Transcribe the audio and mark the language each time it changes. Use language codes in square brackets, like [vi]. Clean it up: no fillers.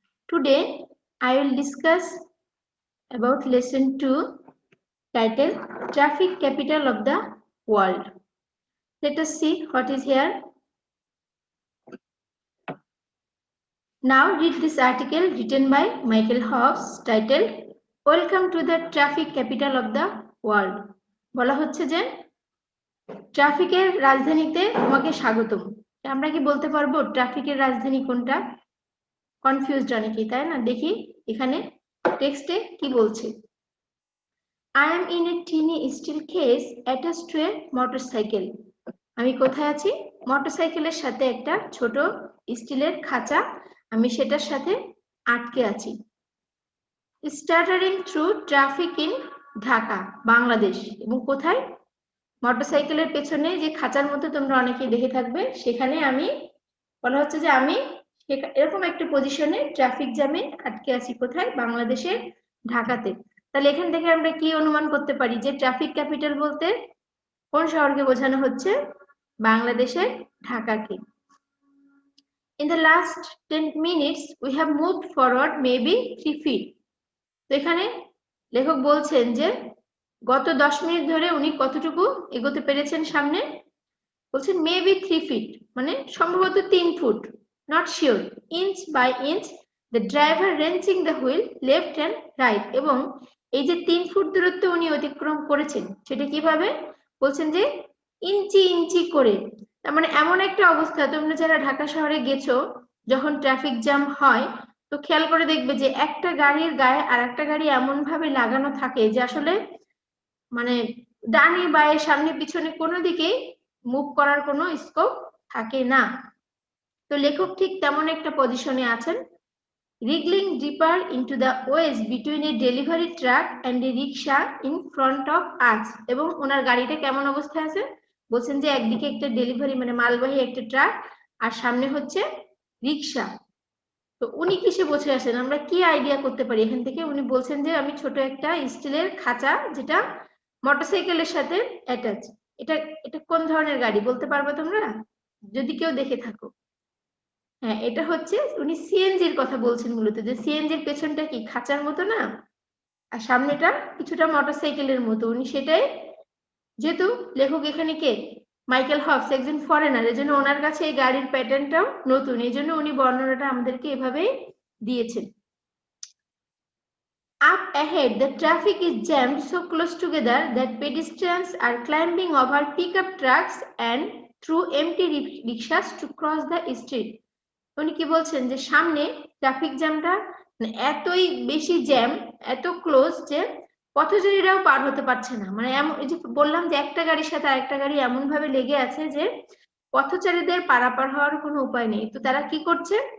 [en] Today, I will discuss about Lesson 2, titled Traffic Capital of the World. Let us see what is here. Now read this article written by Michael Hobbs titled Welcome to the Traffic Capital of the World. [bn] বলা হচ্ছে যে ট্রাফিকের রাজধানীতে তোমাকে স্বাগতম। আমরা কি বলতে পারবো ট্রাফিকের রাজধানী কোনটা? কনফিউজড অনেকেই, তাই না? দেখি এখানে টেক্সটে কি বলছে। [en] I am in a teeny steel case attached to a motorcycle. [bn] আমি কোথায় আছি? মোটরসাইকেলের সাথে একটা ছোট স্টিলের খাঁচা, আমি সেটার সাথে আটকে আছি। [en] Stuttering through traffic in Dhaka, Bangladesh. [bn] এবং কোথায়? মোটরসাইকেলের পেছনে যে খাঁচার মতো তোমরা অনেকেই দেখে থাকবে, সেখানে আমি বলা হচ্ছে যে আমি এরকম একটা পজিশনে ট্রাফিক জ্যামে আটকে আছি। কোথায়? বাংলাদেশের ঢাকাতে। তাহলে এখান থেকে আমরা কি অনুমান করতে পারি যে ট্রাফিক ক্যাপিটাল বলতে কোন শহরকে বোঝানো হচ্ছে? বাংলাদেশের ঢাকাকে। [en] In the last 10 minutes we have moved forward maybe 3 feet. [bn] তো এখানে লেখক বলছেন যে গত 10 মিনিট ধরে উনি কতটুকু এগোতে পেরেছেন সামনে? বলছেন মেবি 3 feet, মানে সম্ভবত 3 foot, not sure. [en] Inch by inch the driver wrenching the wheel left and right. [bn] এবং এই যে 3 ফুট দূরত্ব উনি অতিক্রম করেছেন, সেটা কিভাবে? বলছেন যে ইঞ্চি ইঞ্চি করে। তার মানে এমন একটা অবস্থা, তোমরা যারা ঢাকা শহরে গেছো, যখন ট্রাফিক জ্যাম হয় তো খেয়াল করে দেখবে যে একটা গাড়ির গায়ে আর একটা গাড়ি এমন ভাবে লাগানো থাকে যে আসলে মানে ডানে বায়ে সামনে পিছনে কোনো দিকেই মুভ করার কোনো স্কোপ থাকে না। তো লেখক ঠিক তেমন একটা পজিশনে আছেন। [en] wriggling deeper into the waist between a delivery truck and a rickshaw in front of us. [bn] এবং ওনার গাড়িটা কেমন অবস্থায় আছে? বলছেন যে একদিকে একটা ডেলিভারি মানে মালবাহী একটা ট্রাক, আর সামনে হচ্ছে রিক্সা। তো উনি কিসে বসে আছেন? আমরা কি আইডিয়া করতে পারি এখান থেকে? উনি বলছেন যে আমি ছোট একটা স্টিলের খাঁচা, যেটা মোটরসাইকেলের সাথে অ্যাটাচ। এটা এটা কোন ধরনের গাড়ি বলতে পারবে তোমরা, যদি কেউ দেখে থাকো? হ্যাঁ, এটা হচ্ছে উনি সিএনজির কথা বলছেন মূলত, যে সিএনজির পেছনটা কি খাঁচার মতো না, আর সামনেটা কিছুটা মোটরসাইকেলের মতো। উনি সেটাই, যেহেতু লেখক এখানে কে, মাইকেল হবস, একজন ফরেনার, এজন্য ওনার কাছে এই গাড়ির প্যাটার্নটাও নতুন, এই জন্য উনি বর্ণনাটা আমাদেরকে এভাবেই দিয়েছেন। [en] Up ahead, the traffic is jammed so close together that pedestrians are climbing over pickup trucks and through empty rickshaws to cross the street. [bn] উনি কি বলছেন যে সামনে ট্রাফিক জ্যামটা এতই বেশি জ্যাম, এত ক্লোজ যে পথচারীরাও পার হতে পারছে না। মানে এমন, এই যে বললাম যে একটা গাড়ির সাথে আরেকটা গাড়ি এমন ভাবে লেগে আছে যে পথচারীদের পারাপার হওয়ার কোনো উপায় নেই। তো তারা কি করছে?